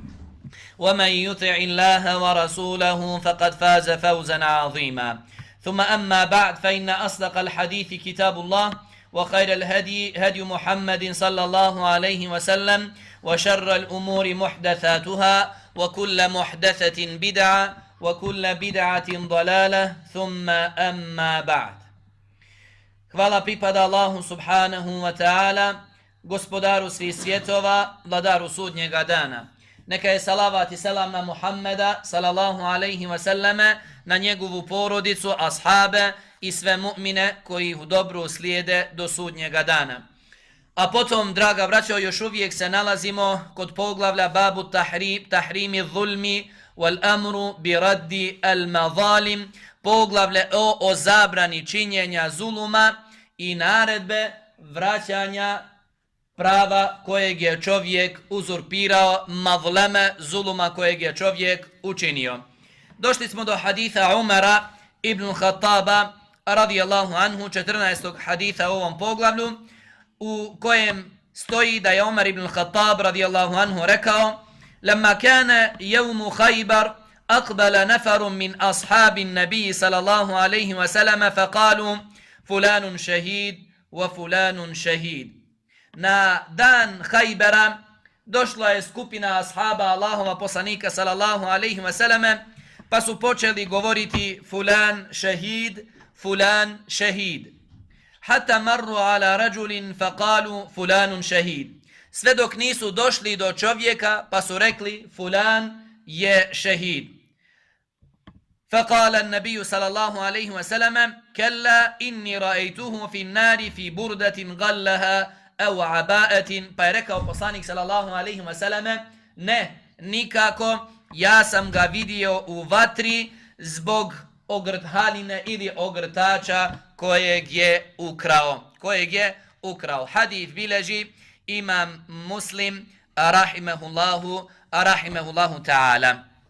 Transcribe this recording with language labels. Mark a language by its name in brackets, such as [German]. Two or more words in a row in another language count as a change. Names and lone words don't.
[Arabic] ومن يطع الله ورسوله فقد فاز فوزا عظيما ثم أما بعد فإن أصدق الحديث كتاب الله وخير الهدي هدي محمد صلى الله عليه وسلم وشر الأمور محدثاتها وكل محدثة بدعة وكل بدعة ضلالة ثم أما بعد. [Bosnian] Hvala pripada Allahu [Arabic] سبحانه وتعالى, [Bosnian] gospodaru svih svjetova, vladaru sudnjega dana. Neka je salavat i selam na Muhammeda [Arabic] صلى الله عليه وسلم, [Bosnian] na njegovu porodicu, ashabe i sve mu'mine koji ih u dobru slijede do sudnjega dana. A potom, draga braćo, još uvijek se nalazimo kod poglavlja [Arabic] باب تحريم الظلم والأمر برد المظالم, [Bosnian] poglavlje o zabrani činjenja zuluma i naredbe vraćanja prava kojeg je čovjek uzurpirao, mazleme, zuluma kojeg je čovjek učinio. Došli smo do haditha Umara ibn Khattaba [Arabic] رضي الله عنه, [Bosnian] 14. haditha u ovom poglavlju, u kojem stoji da je Umar ibn Khattab [Arabic] رضي الله عنه [Bosnian] rekao: [Arabic] "لما كان يوم خيبر أقبل نفر من أصحاب النبي صلى الله عليه وسلم فقالوا فلان شهيد وفلان شهيد wa fulanun shahid." [Bosnian] Na dan Khajbera došla je skupina ashaba Allahova poslanika [Arabic] صلى الله عليه وسلم, [Bosnian] pa su počeli govoriti [Arabic] فلان شهيد، فلان شهيد. حتى مروا على رجل فقالوا فلان شهيد. [Bosnian] Sve dok nisu došli do čovjeka pa su rekli fulan je shahid. [Arabic] فقال النبي صلى الله عليه وسلم كلا إني رأيته في النار في بردة غلها أو عباءة. [Bosnian] Pa je rekao poslanik [Arabic] صلى الله عليه وسلم: [Bosnian] ne, nikako, ja sam ga vidio u vatri zbog ogrtahaline ili ogrtača kojeg je ukrao. Hadith bileži imam Muslim [Arabic] رحمه الله تعالى.